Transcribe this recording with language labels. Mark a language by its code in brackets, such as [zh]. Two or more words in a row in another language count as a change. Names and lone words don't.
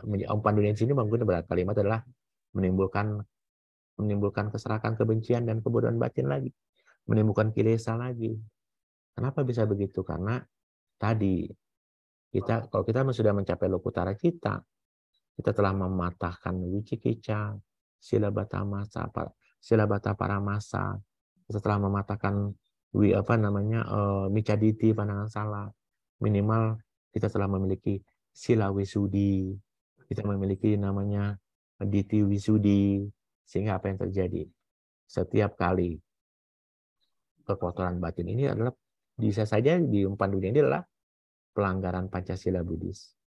[id] Umpan dunia di sini menggunakan kalimat adalah menimbulkan keserakan, kebencian, dan kebodohan batin lagi. Menimbulkan kilesa lagi. Kenapa bisa begitu? Karena tadi Kalau kita sudah mencapai [pi] lokutara cita, [id] kita telah mematahkan [pi] wicikica, silabata paramasa, [id] kita telah mematahkan micaditi, pandangan salah. Minimal kita telah memiliki [pi] sila wisudi, [id] kita memiliki namanya [pi] diti wisudi, [id] sehingga apa yang terjadi? Setiap kali kekotoran batin ini adalah bisa saja di umpan dunia ini adalah pelanggaran Pancasila Buddhis.